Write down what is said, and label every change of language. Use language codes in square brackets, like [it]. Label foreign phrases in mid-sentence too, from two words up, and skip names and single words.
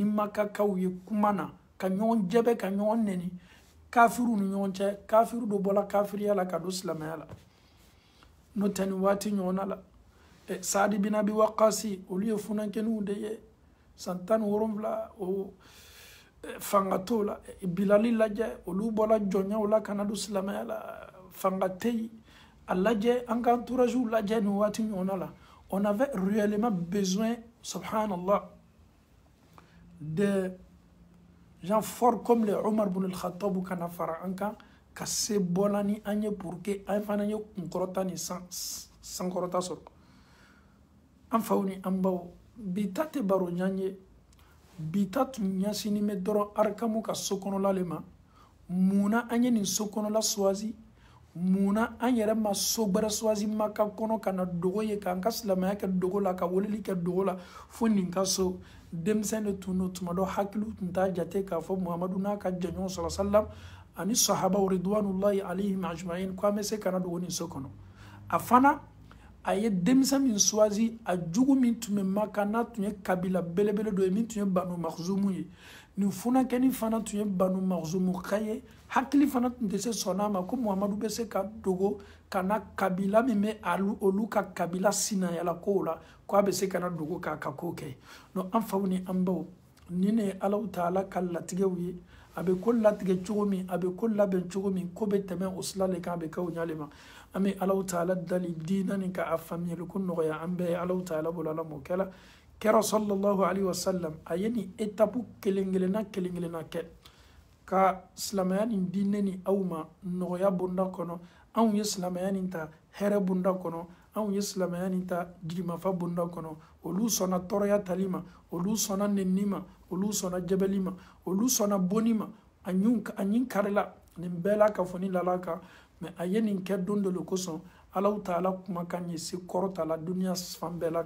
[bm] Makakaw ye kuma na ka ɲɔgɔn jɛbɛ ka ɲɔgɔn nɛni kafiru ni ɲɔgɔn cɛ kafiru do bɔla kafiriya la ka don silamɛya la n'o tɛ nin waati ɲɔgɔnna la Saadi bin Abi Waqasi olu ye funankɛniw de ye san 17 o fanga t'o la Bilali lajɛ olu bɔla jɔnyaw la ka na don silamɛya la fanga tɛ yen a lajɛ an ka entourage lajɛ nin waati ɲɔgɔnna la [fr] on avait réellement besoin [bm] subhanallah [fr] de gens forts comme les Omar ibn al-Khattab [bm] kana fara an kan ka se bɔla ni an ye [fr] pour que [bm] an fana ye kunkɔrɔta ni sankɔrɔta sɔrɔ an faw ni an baw bi ta tɛ baro ɲan ye bi ta tun ɲɛsinin bɛ dɔrɔn arikamu ka so kɔnɔla le ma munna an ye nin so kɔnɔla choisi munna an yɛrɛ ma so gbɛrɛ choisi Maka kɔnɔ ka na dogo ye k'an ka silamɛya kɛ dogo la ka weleli kɛ dogo la fo nin ka so denmisɛn de tun do tuma dɔ hakiliw tun t'a jate k'a fɔ Muhammadu n'a ka jɛɲɔgɔn [ar] صلى الله عليه وسلم [bm] ani sahabaw [ar] رضوان الله عليهم أجمعين [bm] ko an bɛ se ka na dogo nin so kɔnɔ a fana a ye denmisɛn min choisi a jugu min tun bɛ Maka n'a tun ye kabila belebele dɔ ye min tun ye Banu Makhzumu ye nin funankɛni fana tun ye Banu Makhzumu ka ye hakili fana tun tɛ se sɔnna ma ko Muhammadu bɛ se ka dogo ka na kabila min bɛ olu ka kabila sinayala kow la ko a bɛ se ka na dogo k'a ka ko kɛ donc an faw ni an baw ni ne ye Alahu Taala ka latigɛw ye a bɛ ko latigɛ cogo min a bɛ ko labɛn cogo min ko bɛ tɛmɛ o sira le kan a bɛ kɛ o ɲale ma an bɛ Alahu Taala dali diina nin ka a faamuyali ko nɔgɔya an bɛɛ ye Alahu Taala bolo Ala m'o kɛla kɛra [ar] صلى الله عليه وسلم [bm] a ye nin étape kelen kelenna kɛ ka silamɛya nin di ne ni aw ma nɔgɔya bonda kɔnɔ anw ye silamɛya nin ta hɛrɛ bonda kɔnɔ anw ye silamɛya nin ta jigimafa bonda kɔnɔ olu sɔnna tɔɔrɔya tali ma olu sɔnna nenni ma olu sɔnna jɛbɛli ma olu sɔnna bonni ma a ɲin karila nin bɛɛ la ka fɔ ni lala kan mɛ a ye nin kɛ don dɔ le kosɔn Alahu Taala kumakan ye se kɔrɔta la duniya fan bɛɛ la